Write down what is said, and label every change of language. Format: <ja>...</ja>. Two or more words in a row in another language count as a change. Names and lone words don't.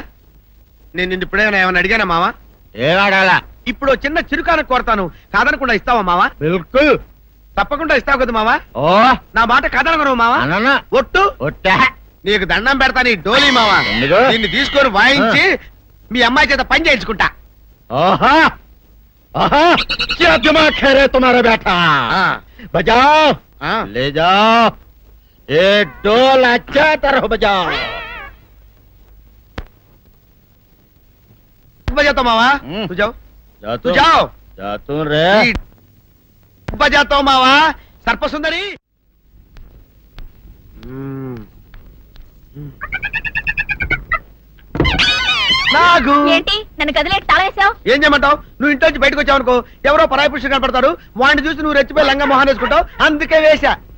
<te>నేను నిన్ను ఇప్పుడేమైనా ఏమైనా అడిగానా మావా? ఏం అడగాల? ఇప్పుడు చిన్న చిరుకాన కోరతాను, కాదనకుండా ఇస్తావా మావా? బిల్కుల్ తప్పకుండా ఇస్తావు కదా మావా. ఓ నా మాట కాదనగను మావా. అననా ఒట్టు ఒట్టా. నీకు దండం పెడతా నీ డోలీ మావా. ఎందుకు? దీన్ని తీసుకొని వాయించి మీ అమ్మాయి చేత పని చేయించుకుంటా.</te> <hi>ओहा आहा क्या दिमाग है रे तुम्हारा बेटा बजाओ ले जाओ ये डोल अच्छा तरह बजाओ बजाता मावा तू जाओ जा तू जाओ जा तू रे बजाता हूँ मावा सर्प सुंदरी నాగు</hi> <te>ఏంటి నన్ను గదిలోకి తాళేసావు? ఏం చేయమంటావు? నువ్వు ఇంటి నుంచి బయటకు వచ్చావు అనుకో, ఎవరో పరాయి పురుషుడు కనపడతాడు, వాడిని చూసి నువ్వు రెచ్చిపోయి లంగా మొహాన్ని వేసుకుంటావు, అందుకే వేశా.</te>